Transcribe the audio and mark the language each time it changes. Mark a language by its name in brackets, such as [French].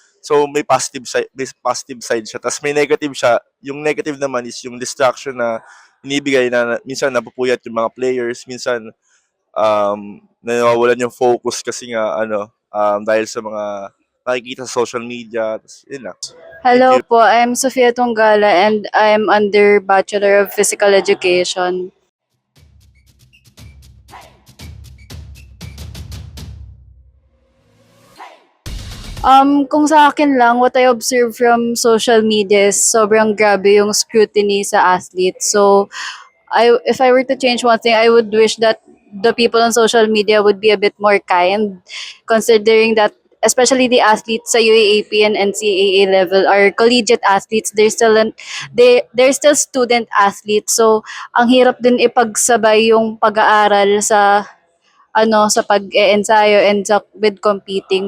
[Filipino] So may positive side siya. Tapos may negative siya. Yung negative naman is yung distraction na inibigay na minsan napupuyat yung mga players, minsan nawawalan yung focus kasi nga dahil sa mga nakikita sa social media. Tas, yun lang. [English] Thank Hello you. [Filipino] po, [English] I'm Sofia Tunggala and I'm under Bachelor of Physical Education. [Filipino] Kung sa akin lang, [English] what I observe from social media is [Filipino] sobrang grabe yung [English] scrutiny sa athletes. So, if I were to change one thing, I would wish that the people on social media would be a bit more kind, considering that especially the athletes sa UAAP and NCAA level are collegiate athletes. They're still student athletes. [Filipino] So, ang hirap din ipagsabay yung pag-aaral sa pag-eensayo [English] and with competing.